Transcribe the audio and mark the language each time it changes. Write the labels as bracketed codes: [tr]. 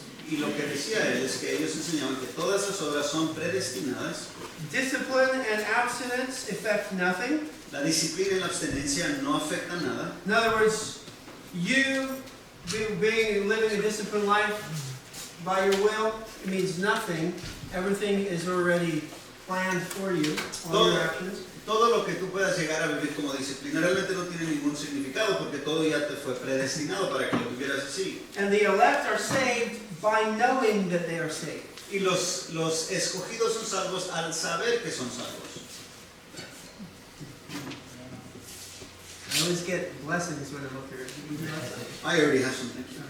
[es] Y lo que decía él es que ellos enseñaban que todas las obras son predestinadas. [en] Discipline and abstinence affect nothing. [es] La disciplina y la abstinencia no afectan nada. [en] In other words, you living a disciplined life by your will, it means nothing. Everything is already planned for you, all your actions. [es] Todo lo que tú puedas llegar a vivir como disciplina realmente no tiene ningún significado porque todo ya te fue predestinado para que lo vivieras así. [en] And the elect are saved by knowing that they are saved. [es] Y los escogidos son salvos al saber que son salvos. [en] I always get blessings when I'm up here. I already have something.